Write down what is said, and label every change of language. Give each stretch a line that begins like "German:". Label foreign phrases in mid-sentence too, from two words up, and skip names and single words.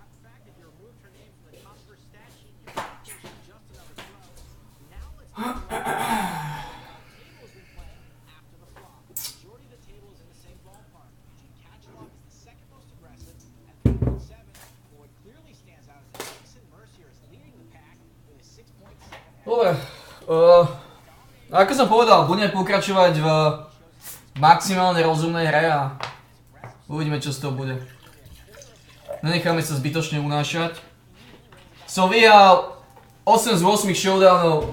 English: In fact, if you removed her name from the top of her stat sheet, you would think she's just another pro. Now let's take a look at the table has been playing after the flop. The majority of the table is in the same ballpark. Eugene Katchalov is the second most aggressive at 3.7. But what clearly stands out is that Jason Mercier is leading the pack with a 6.7.
Slovak: Dobre, ako som povedal, budeme pokračovať v maximálne rozumnej hre a uvidíme, čo z toho bude. Nenecháme sa zbytočne unášať. Som vyhral 8 z 8 showdownov.